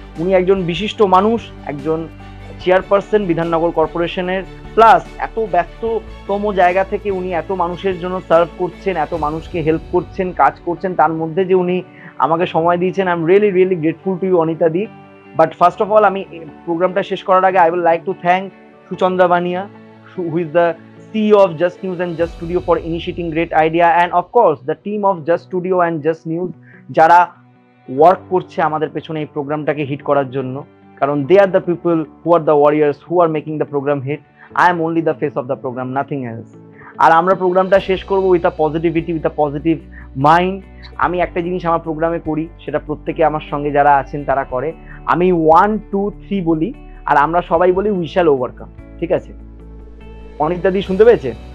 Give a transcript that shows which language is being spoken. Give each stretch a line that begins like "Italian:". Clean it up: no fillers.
Bangla: উনি একজন বিশিষ্ট মানুষ, একজন চেয়ারপারসন বিধাননগর কর্পোরেশনের, প্লাস এত ব্যস্ততম জায়গা থেকে উনি এত মানুষের জন্য সার্ভ করছেন, এত মানুষকে হেল্প করছেন, কাজ করছেন, তার মধ্যে যে উনি আমাকে সময় দিয়েছেন।
English: I am really really grateful to you অনিতাদি। But first of all
Bangla: আমি প্রোগ্রামটা শেষ করার আগে
English: I will like to thank Suchandra Bania, who is the CEO of Just News and Just Studio for initiating great idea, and of course the team of Just Studio and Just News
Bangla: যারা work করছে আমাদের পেছনে এই প্রোগ্রামটাকে hit করার জন্য, কারণ
English: they are the people who are the warriors who are making the program hit. I am only the face of the program, nothing else.
Bangla: আর আমরা প্রোগ্রামটা শেষ করব
English: With a positivity, with a positive mind.
Bangla: আমি একটা জিনিস আমার প্রোগ্রামে করি, সেটা প্রত্যেকে আমার সঙ্গে যারা আছেন তারা করে। আমি 1 2 3 বলি, আর আমরা সবাই বলি
English: We shall overcome.
Bangla: ঠিক আছে? অনিতাদি শুনতে পেয়েছে?